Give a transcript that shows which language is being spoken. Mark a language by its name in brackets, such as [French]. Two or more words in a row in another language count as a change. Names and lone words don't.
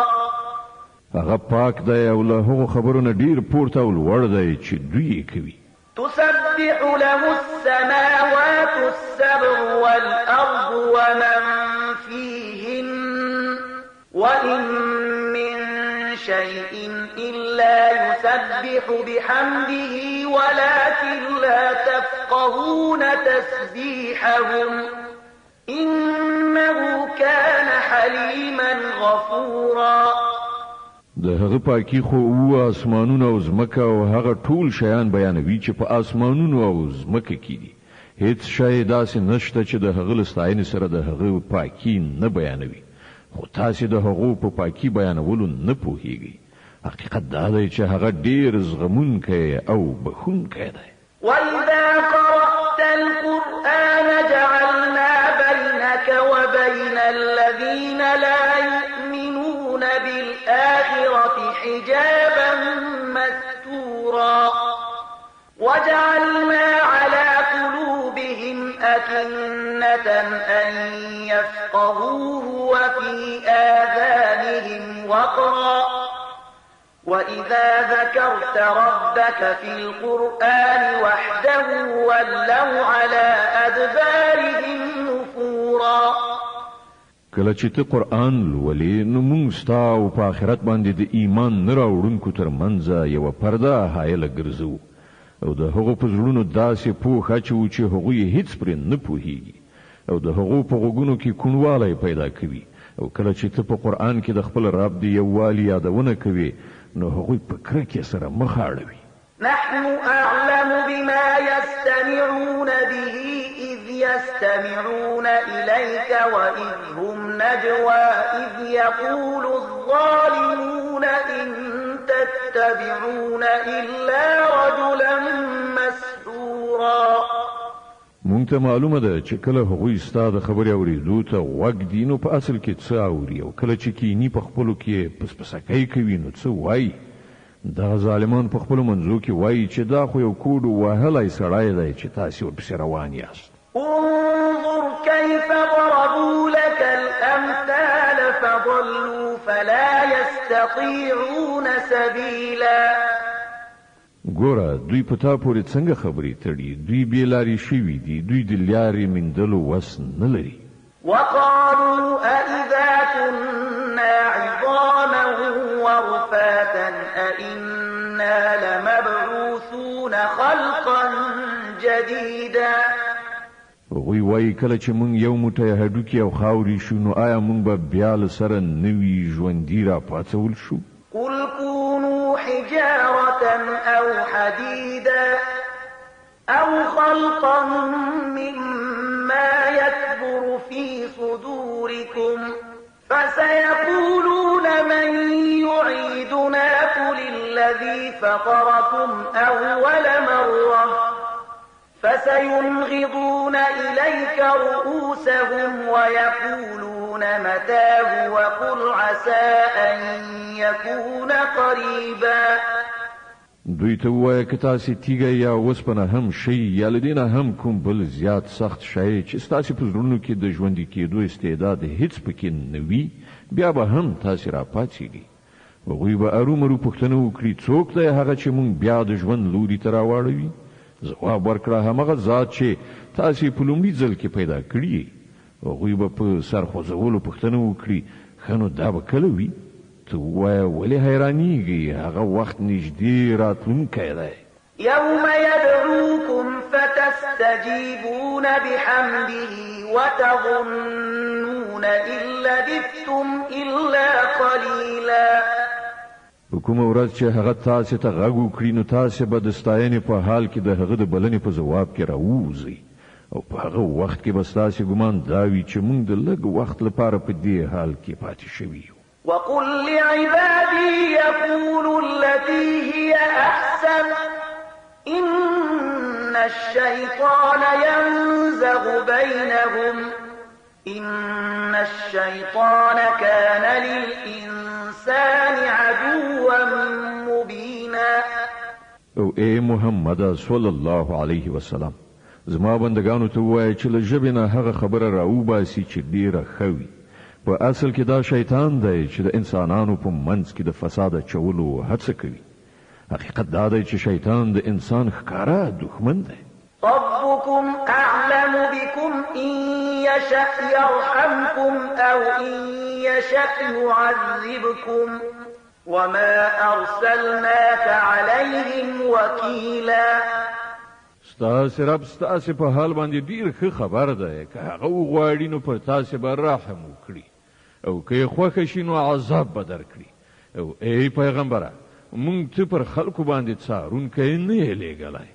[Pashto] هغه پاک دی او له هغو خبرونه ډیر پورته او لوړ دی چې دوی یې کوي. [Arabic] تسبح له السماوات السبع والأرض ومن فيهن وإن من شيء إلا يسبح بحمده ولكن لا تفقهون تسبيحهم إنه كان حليما غفورا. [Pashto] د هغه پاکي خو او اسمانونو او زمکه او هغه ټول شیان بیانوي چې په اسمانونو او زمکه کې دي. هیڅ شی داسې نشته چې د هغه لستاینې سره د هغه پاکي نه بیانوي. خو تاسې د هغو په پاکي بیانولو نه پوهیږئ. حقیقت دا دی چې هغه ډیر زغمونکی او بخښونکی دی. [Arabic] وإذا قرأت القرآن جعلنا بينك وبين الذين لا يؤمنون بالآخرة حجابا مستورا وجعلنا على قلوبهم أكنة أن يفقهوه وفي آذانهم وقرا وإذا ذكرت ربك في القرآن وحده ولوا على أدبارهم نفورا. [Pashto] کله چې ته قرآن لولې نو موږ ستا او په آخرت باندې د ایمان نه راوړونکو تر منځه یوه پرده حایله ګرځو او د هغو په زړونو داسې پوښ اچوو چې هغوی هیڅ پرې نه پوهیږي او د هغو په غوږونو کې کوڼوالی پیدا کوي. او کله چې ته په قرآن کې د خپل رب د یووالي یادونه کوي نو هغوی په کرکې سره مخ اړوي. [Arabic] نحن أعلم بما يستمعون به إذ يستمعون إليك وإذ هم نجوى إذ يقول الظالمون إن تتبعون إلا رجلا مسحورا. [Pashto] مونږ ته معلومه ده چې کله هغوی ستا د خبرې اورېدو ته غوږ دي نو په اصل کې څه اوري او کله چې کینی په خپلو کې پسپسکۍ کوي نو څه وایي. دا ظالمان په خپلو منځو کې وایي چې دا خو یو کوډ وهلی سړی دی چې تاسې ورپسې روان یاست. [Arabic] انظر كيف ضربوا لك الأمثال فضلوا فلا يستطيعون سبيلا. [Pashto] ګوره دوی په تا پورې څنګه خبرې تړي. دوی بې لارې شوي دي. دوی د لارې موندلو وس نه لري. [Arabic] وقالوا أئذا كنا عظاما ورفاتا أئنا لمبعوثون خلقا جديدا. [Pashto] هغوی وایي کله چې موږ یو موټی هډوکي او خاورې شو نو آیا موږ به بیا له سره نوي ژوندي راپاڅول شو؟ [Arabic] قل كونوا حجارة أو حديدا أو خلقا مما يكبر في صدوركم فسيقولون من يعيدنا قل الذي فطركم أول مرة فسينغضون إليك رؤوسهم ويقولون متاه وقل عسى أن يكون قريبا. [Pashto] دوی ته وایه که تاسې تیږه یا اوسپنه هم شئ یا له دې نه هم کوم بل زیات سخت شی چې ستاسې په زړونو کې د ژوندي کېدو استعداد هیڅ پکې نه وي بیا به هم تاسې راپاڅېږي. هغوی به ارومرو پوښتنه وکړي څوک دی هغه چې موږ بیا د ژوند لوري ته راواړوي؟ ځواب ورکړه همغه ذات چې تاسې په لومړي ځل کې پیدا کړي. هغوی به په سر خوځولو پوښتنه وکړي ښه نو دا به کله وي؟ ته ووایه ولې حیرانېږي هغه وخت نږدې راتلونکی دی. [Arabic] يوم يدعوكم فتستجيبون بحمده وتظنون إن لبثتم إلا قليلا. [Pashto] په کومه ورځ چې هغه تاسې ته غږ وکړي نو تاسې به د ستاینې په حال کې د هغه د بلنې په ځواب کې راووځئ او په هغه وخت کې به ستاسې ګمان دا وي چې موږ د لږ وخت لپاره په دې حال کې پاتې شوي یو. [Arabic] وقل لعبادي يقولوا التي هي أحسن إن الشيطان ينزغ بينهم إن الشيطان كان للإنسان عدوا مبينا. [Pashto] او اے محمد [Arabic] صلی الله علیه وسلم [Pashto] زما بندگانو ته وایي چې له ژبې نه هغه خبره راوباسي چې ډیره ښه وي. په اصل کې دا شیطان دی چې د انسانانو په منځ کې د فساد اچولو هڅه کوي. حقیقت دا دی چې شیطان د انسان ښکاره دښمن دی. [Arabic] ربكم أعلم بكم إن يشأ يرحمكم أو إن يشأ يعذبكم وما أرسلناك عليهم وكيلا. [Pashto] ستاسې رب ستاسې په حال باندې ډیر ښه خبر دی که هغه وغواړي نو پر تاسې به رحم وکړي او که یې خوښه شي نو عذاب به درکړي. او ای پیغمبره موږ ته پر خلکو باندې څارونکی نه یې لیږلی.